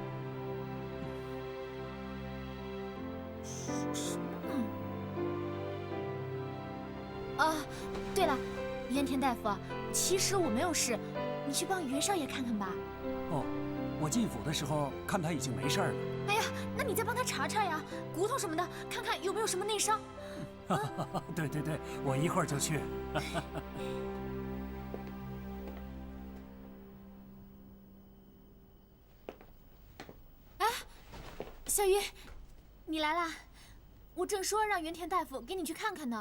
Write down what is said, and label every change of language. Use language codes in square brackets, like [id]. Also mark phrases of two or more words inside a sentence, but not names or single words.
[zh] 啊，對了，淵田大夫，其實我沒有事，你去幫雲少爺看看吧。哦，我進府的時候看他已經沒事了。哎呀，那你再幫他查查呀，骨頭什麼的，看看有沒有什麼內傷。對對對，我一會兒就去。哎，小雲，你來啦！我正說讓淵田大夫給你去看看呢。